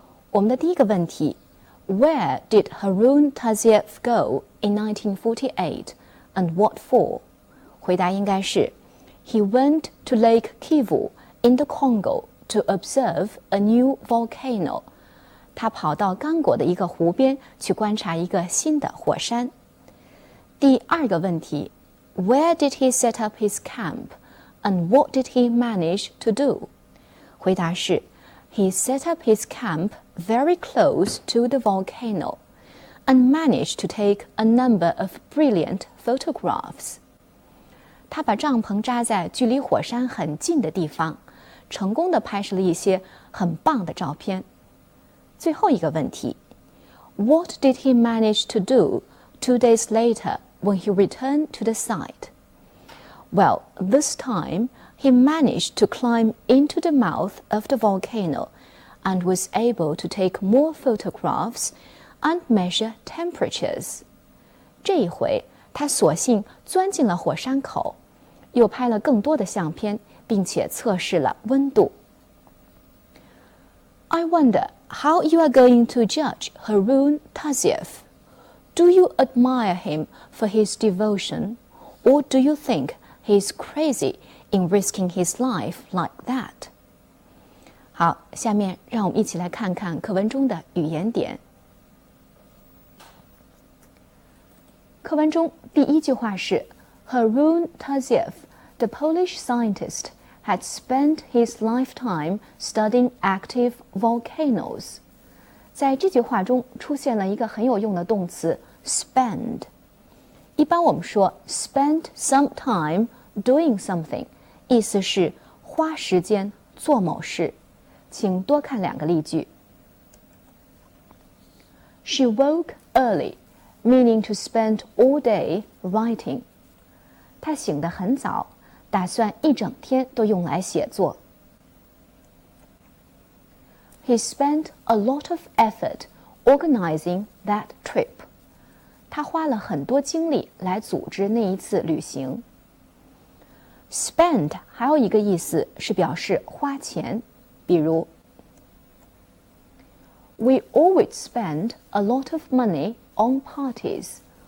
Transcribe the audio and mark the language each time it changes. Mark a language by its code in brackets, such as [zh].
[zh] 我们的第一个问题 [en] Where did Harun Taziev go in 1948 and what for? [zh] 回答应该是 [en] He went to Lake Kivu in the Congo to observe a new volcano. [zh] 他跑到刚果的一个湖边去观察一个新的火山。第二个问题 [en] Where did he set up his camp and what did he manage to do? [zh] 回答是 [en] He set up his camp very close to the volcano and managed to take a number of brilliant photographs. [zh] 他把帐篷扎在距离火山很近的地方，成功地拍摄了一些很棒的照片。最后一个问题 [en] What did he manage to do 2 days later when he returned to the site? Well, this time he managed to climb into the mouth of the volcano and was able to take more photographs and measure temperatures. [zh] 这一回他索性钻进了火山口，又拍了更多的相片，并且测试了温度。 [en] I wonder how you are going to judge Harun Taziev. Do you admire him for his devotion, or do you think he is crazy in risking his life like that? [zh] 好，下面让我们一起来看看课文中的语言点。课文中第一句话是 [en] Harun Taziev, the Polish scientist, had spent his lifetime studying active volcanoes. [zh] 在这句话中出现了一个很有用的动词 spend。一般我们说 [en] spend some time doing something， [zh] 意思是花时间做某事。请多看两个例句。 [en] She woke early, meaning to spend all day writing. [zh] 她醒得很早，打算一整天都用来写作。 [en] He spent a lot of effort organizing that trip. [zh] 他花了很多精力来组织那一次旅行。 [en] Spend [zh] 还有一个意思是表示花钱，比如 [en] We always spend a lot of money on parties.